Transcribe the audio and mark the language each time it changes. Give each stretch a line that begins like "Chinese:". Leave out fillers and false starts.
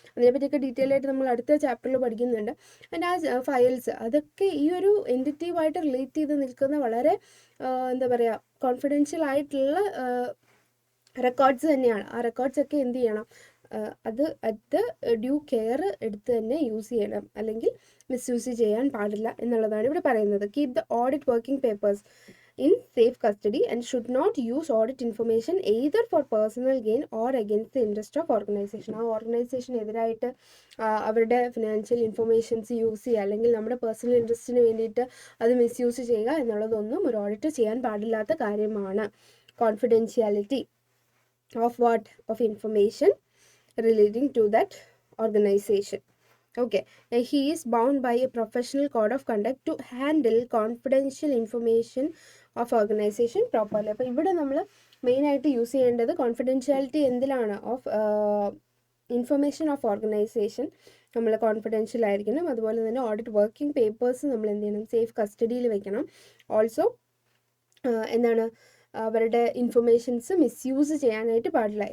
Malayalam: അതിനെപ്പറ്റിയൊക്കെ detail ആയിട്ട് നമ്മൾ അടുത്ത ചാപ്റ്ററിൽ പഠിക്കുന്നുണ്ട്. ആൻഡ് ആ ഫയൽസ് അതൊക്കെ ഈ ഒരു എൻറ്റിറ്റീവായിട്ട് റിലേറ്റ് ചെയ്ത് നിൽക്കുന്ന വളരെ എന്താ പറയുക, കോൺഫിഡൻഷ്യൽ ആയിട്ടുള്ള റെക്കോർഡ്സ് തന്നെയാണ്. ആ റെക്കോർഡ്സ് ഒക്കെ എന്ത് ചെയ്യണം, അത് ഡ്യൂ കെയർ എടുത്ത് തന്നെ യൂസ് ചെയ്യണം, അല്ലെങ്കിൽ മിസ്യൂസ് ചെയ്യാൻ പാടില്ല എന്നുള്ളതാണ് ഇവിടെ പറയുന്നത്.
English: Keep the audit working papers in safe custody and should not use audit information either for personal gain or against the interest of organization.
Malayalam: ആ ഓർഗനൈസേഷന് എതിരായിട്ട് അവരുടെ ഫിനാൻഷ്യൽ ഇൻഫർമേഷൻസ് യൂസ് ചെയ്യുക, അല്ലെങ്കിൽ നമ്മുടെ പേഴ്സണൽ ഇൻട്രസ്റ്റിന് വേണ്ടിയിട്ട് അത് മിസ്യൂസ് ചെയ്യുക എന്നുള്ളതൊന്നും ഒരു ഓഡിറ്റ് ചെയ്യാൻ പാടില്ലാത്ത കാര്യമാണ്.
English: Confidentiality of what, of information relating to that organization. Okay, he is bound by a professional code of conduct to handle confidential information of organization properly.
Malayalam: അപ്പോൾ ഇവിടെ നമ്മൾ മെയിനായിട്ട് യൂസ് ചെയ്യേണ്ടത് confidentiality എന്തിലാണ്,
English: of information of organisation
Malayalam: നമ്മൾ confidential ആയിരിക്കണം. അതുപോലെ തന്നെ audit working papers നമ്മൾ എന്ത് ചെയ്യണം, സേഫ് കസ്റ്റഡിയിൽ വെക്കണം. ഓൾസോ എന്താണ്, അവരുടെ ഇൻഫർമേഷൻസ് മിസ്യൂസ് ചെയ്യാനായിട്ട് പാടില്ല.